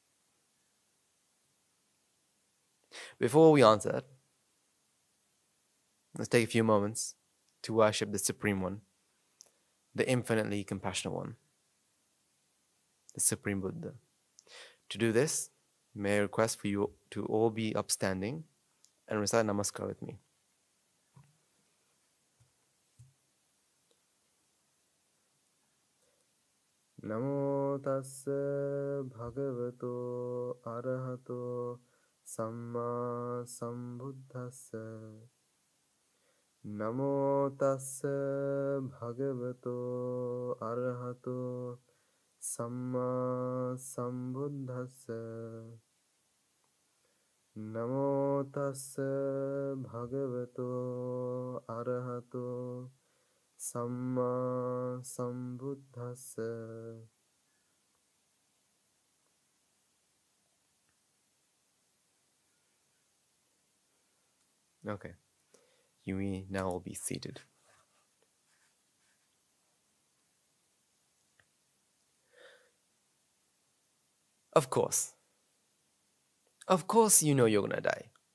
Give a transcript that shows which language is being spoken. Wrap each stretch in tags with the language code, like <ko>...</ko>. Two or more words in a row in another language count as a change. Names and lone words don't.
<en>Before we answer it, let's take a few moments to worship the Supreme One, the infinitely compassionate one, the Supreme Buddha. To do this, may I request for you to all be upstanding and recite Namaskar with me.</en> <pi>Namo tassa bhagavato arahato samma sambuddhassa. Namo tassa bhagavato arahato samma sambuddhassa. Namo tassa bhagavato arahato samma sambuddhassa.</pi> <en>Okay, you may now all be seated. Of course you know you're gonna die.</en>